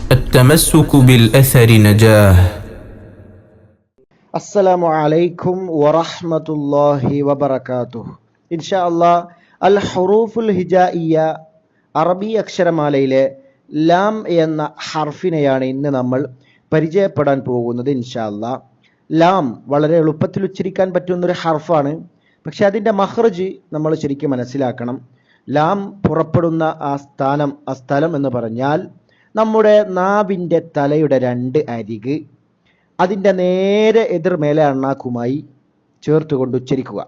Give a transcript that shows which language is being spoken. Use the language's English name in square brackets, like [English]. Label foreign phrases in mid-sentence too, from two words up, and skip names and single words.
[Arabic] التمسك بالأثر نجاه. السلام عليكم ورحمة الله وبركاته. إن شاء الله الحروف الهجائية [Malayalam] അറബി അക്ഷരമാലയിലെ ലാം എന്ന ഹർഫിനെയാണ് ഇന്ന് നമ്മൾ പരിചയപ്പെടാൻ പോകുന്നത്. [Arabic] إن شاء الله [Malayalam] ലാം വളരെ എളുപ്പത്തിൽ ഉച്ചരിക്കാൻ പറ്റുന്നൊരു ഹർഫാണ്. പക്ഷെ അതിൻ്റെ മഖ്റജ് നമ്മൾ ശരിക്കും മനസ്സിലാക്കണം. ലാം പുറപ്പെടുന്ന ആ സ്ഥലം എന്ന് പറഞ്ഞാൽ നമ്മുടെ നാവിൻ്റെ തലയുടെ രണ്ട് അരിക് അതിൻ്റെ നേരെ എതിർമേലെ അണ്ണാക്കുമായി ചേർത്തുകൊണ്ട് ഉച്ചരിക്കുക.